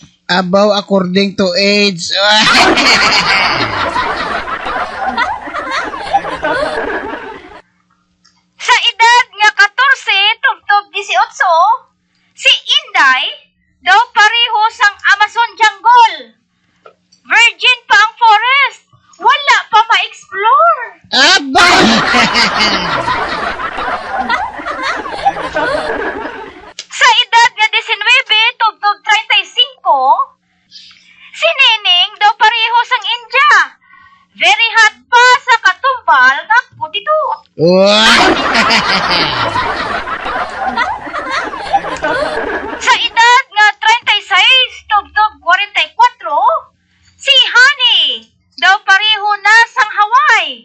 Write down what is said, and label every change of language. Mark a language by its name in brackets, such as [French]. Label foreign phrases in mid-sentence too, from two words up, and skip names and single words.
[English] Above according to age. [Hiligaynon] Sa edad nga 14 tubtob 18, si Inday daw pareho sang Amazon jungle. Virgin pa ang forest. Wala pa ma-explore. Aba! Sa edad nga 19 tubtob 35, si Neneng daw pareho sang India. [English] Very hot [Hiligaynon] pa sa katumbal nga putito. Sa edad nga 36 tubtob 44, si Honey daw pareho na sang Hawaii.